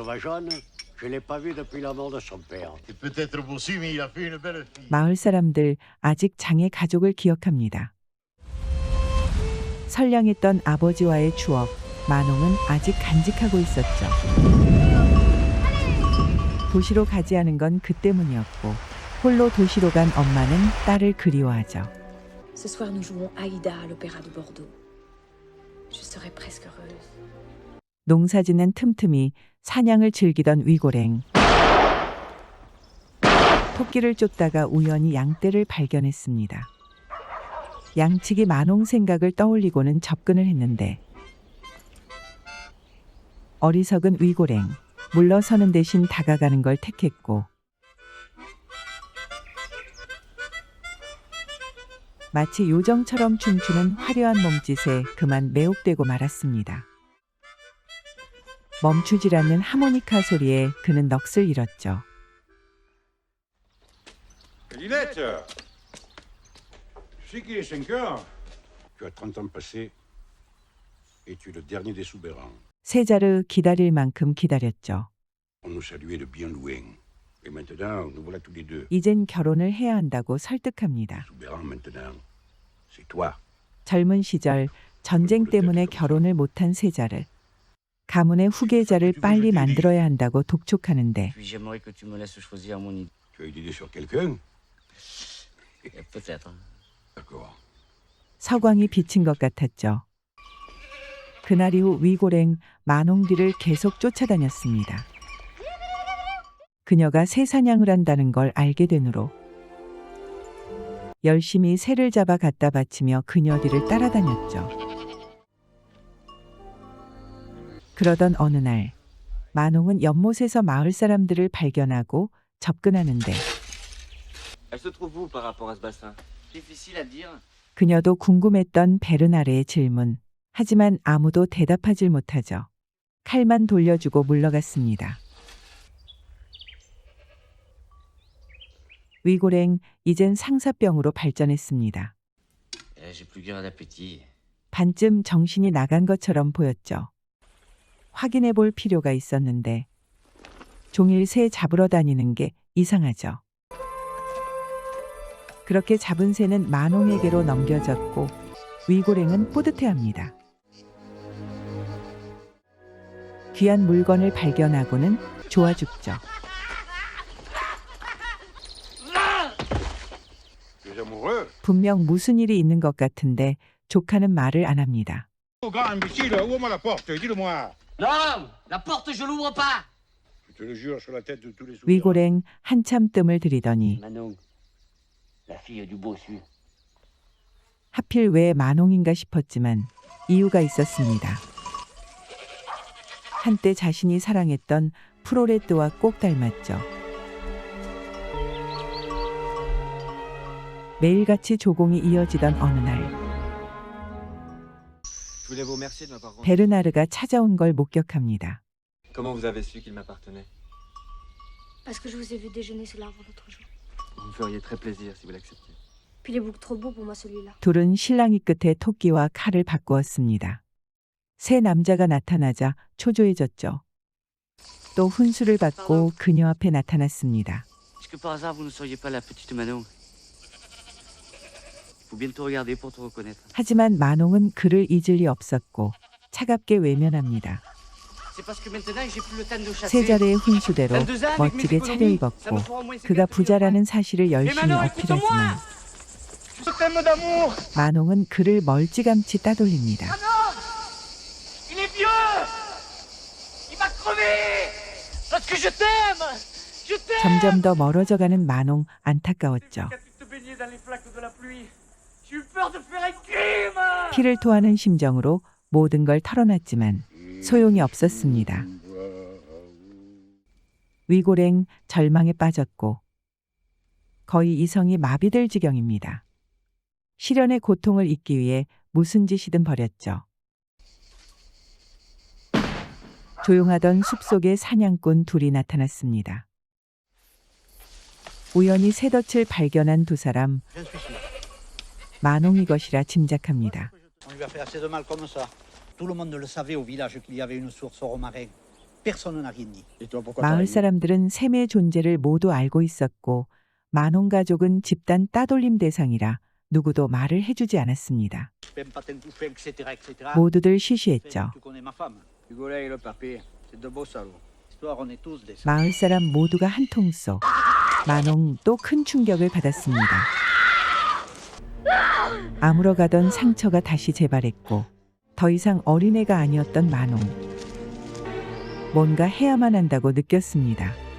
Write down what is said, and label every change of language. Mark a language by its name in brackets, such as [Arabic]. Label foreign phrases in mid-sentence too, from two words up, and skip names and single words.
[Korean] 마을 사람들 아직 장의 가족을 기억합니다. 선량했던 아버지와의 추억, 마농은 아직 간직하고 있었죠. 도시로 가지 않은 건 그 때문이었고 홀로 도시로 간 엄마는 딸을 그리워하죠. [French] Ce soir nous jouons Aïda à l'Opéra de Bordeaux. Je serai presque heureuse. [Korean] 농사짓는 틈틈이 사냥을 즐기던 위고랭. 토끼를 쫓다가 우연히 양떼를 발견했습니다. 양치기 마농 생각을 떠올리고는 접근을 했는데 어리석은 위고랭. 물러서는 대신 다가가는 걸 택했고 마치 요정처럼 춤추는 화려한 몸짓에 그만 매혹되고 말았습니다. 멈추질 않는 하모니카 소리에 그는 넋을 잃었죠. [French] Linette, je sais qu'il est 5 heures. Tu as 30 ans passés et tu es le dernier des souverains. [Korean] 세자르 기다릴 만큼 기다렸죠. [French] On nous saluait de bien loin. Et maintenant, nous voilà tous les deux. [Korean] 이젠 결혼을 해야 한다고 설득합니다. [French] Souverain maintenant, c'est toi. [Korean] 젊은 시절 전쟁 때문에 결혼을 못한 세자르. 가문의 후계자를 빨리 만들어야 한다고 독촉하는데 [French] Puis j'aimerais que tu me laisses choisir mon idée. Tu as une idée sur quelqu'un? Peut-être. D'accord. [Korean] 서광이 비친 것 같았죠. 그날 이후 위고랭 마농 뒤를 계속 쫓아다녔습니다. 그녀가 새 사냥을 한다는 걸 알게 된 후로 열심히 새를 잡아 갖다 바치며 그녀 뒤를 따라다녔죠. 그러던 어느 날 마농은 연못에서 마을 사람들을 발견하고 접근하는데 [French] Elle se trouve où par rapport à ce bassin? Difficile à dire. [Korean] 그녀도 궁금했던 베르나르의 질문. 하지만 아무도 대답하질 못하죠. 칼만 돌려주고 물러갔습니다. 위고랭 이젠 상사병으로 발전했습니다. [French] J'ai plus guère d'appétit. [Korean] 반쯤 정신이 나간 것처럼 보였죠. 확인해 볼 필요가 있었는데 종일 새 잡으러 다니는 게 이상하죠. 그렇게 잡은 새는 마농에게로 넘겨졌고 위고랭은 뿌듯해합니다. 귀한 물건을 발견하고는 좋아 죽죠. [French] Tu es amoureux? [Korean] 분명 무슨 일이 있는 것 같은데 조카는 말을 안 합니다. [French] Oh, grand imbécile, ouvre-moi la porte, dis-le-moi. Non! La porte, je l'ouvre pas! Je te le jure sur la tête de tous les souverains. [Korean] 위고랭 한참 뜸을 들이더니 [French] Manon, la fille du bossu. [Korean] 하필 왜 마농인가 싶었지만 이유가 있었습니다. 한때 자신이 사랑했던 프로레트와 꼭 닮았죠. 매일같이 조공이 이어지던 어느 날 [French] Je voulais vous remercier de m'avoir rendu. [Korean] 베르나르가 찾아온 걸 목격합니다. [French] Comment vous avez su qu'il m'appartenait? Parce que je vous ai vu déjeuner sous l'arbre l'autre jour. Vous me feriez très plaisir si vous l'acceptiez. Puis il est beaucoup trop beau pour moi celui-là. [Korean] 둘은 실랑이 끝에 토끼와 칼을 바꾸었습니다. 새 남자가 나타나자 초조해졌죠. 또 훈수를 받고 그녀 앞에 나타났습니다. [French] Est-ce que par hasard vous ne seriez pas la petite Manon? Faut bien te regarder pour te reconnaître. [Korean] 하지만 마농은 그를 잊을 리 없었고 차갑게 외면합니다. [French] C'est parce que maintenant j'ai plus le temps de chasser. [Korean] 세자르의 훈수대로 멋지게 차려입었고 그가 부자라는 사실을 열심히 어필하지만 [French] Je t'aime d'amour. [Korean] 만홍은 그를 멀찌감치 따돌립니다. [French] Il est vieux. Il va crever. Parce que je t'aime. Je t'aime. [Korean] 점점 더 멀어져가는 만홍 안타까웠죠. [French] Quand tu te baignais dans les flaques de la pluie, j'ai eu peur de faire un crime. [Korean] 피를 토하는 심정으로 모든 걸 털어놨지만 소용이 없었습니다. 위고랭 절망에 빠졌고 거의 이성이 마비될 지경입니다. 시련의 고통을 잊기 위해 무슨 짓이든 벌였죠. 조용하던 숲속에 사냥꾼 둘이 나타났습니다. 우연히 새덫을 발견한 두 사람, 만홍이 것이라 짐작합니다. [French] On lui a fait assez de mal comme ça. Tout le monde le savait au village qu'il y avait une source au Romarin. Personne n'a rien dit. [Korean] 마을 사람들은 샘의 존재를 모두 알고 있었고 만홍 가족은 집단 따돌림 대상이라 누구도 말을 해주지 않았습니다. [French] Même pas t'étouffer, etc., etc. [Korean] 모두들 쉬쉬했죠. [French] Tu connais ma femme. Hugo et le papier, c'est de beaux salauds. Histoire, on est tous des. [Korean] 마을 사람 모두가 한 통 속. 만홍 또 큰 충격을 받았습니다. 아물어 가던 상처가 다시 재발했고 더 이상 어린애가 아니었던 만홍. 뭔가 해야만 한다고 느꼈습니다.